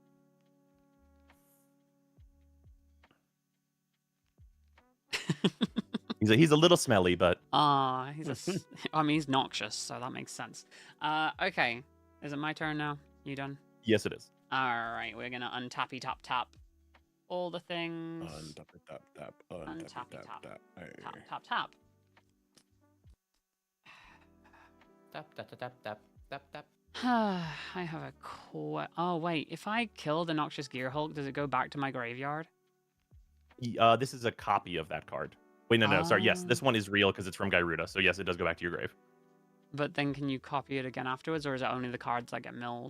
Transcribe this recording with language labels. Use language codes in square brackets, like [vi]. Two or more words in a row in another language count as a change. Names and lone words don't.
[en] He's a little smelly, but I mean, he's noxious, so that makes sense. Okay, is it my turn now? You done? yes, it is. All right, we're gonna untappy tap tap all the things. Untap, tap, tap, Untappy untap, tap. tap. Hey. Tap tap tap. Tap tap tap tap tap tap tap. I have a oh wait, if I kill the Noxious Gear Hulk, does it go back to my graveyard? This is a copy of that card. Wait, no, sorry. Yes, Ah. this one is real because it's from Gyruda. So yes, it does go back to your grave. But then can you copy it again afterwards, or is it only the cards that get milled?